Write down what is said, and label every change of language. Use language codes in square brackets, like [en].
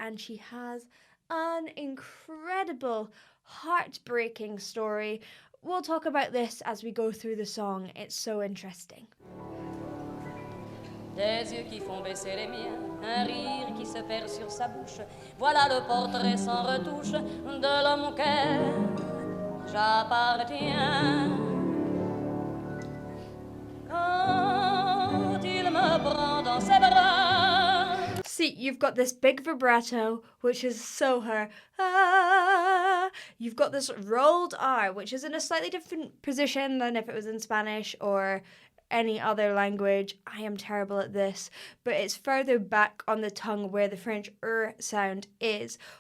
[en] and she has an incredible, heartbreaking story. We'll talk about this as we go through the song. It's so interesting. [fr] Des yeux qui font baisser les miens, un rire qui se perd sur sa bouche. Voilà le portrait sans retouche de l'homme auquel j'appartiens. Quand il me prend dans ses bras. [en] See, you've got this big vibrato, which is so her. Ah. You've got this rolled R, which is in a slightly different position than if it was in Spanish or any other language. I am terrible at this, but it's further back on the tongue where the French sound is.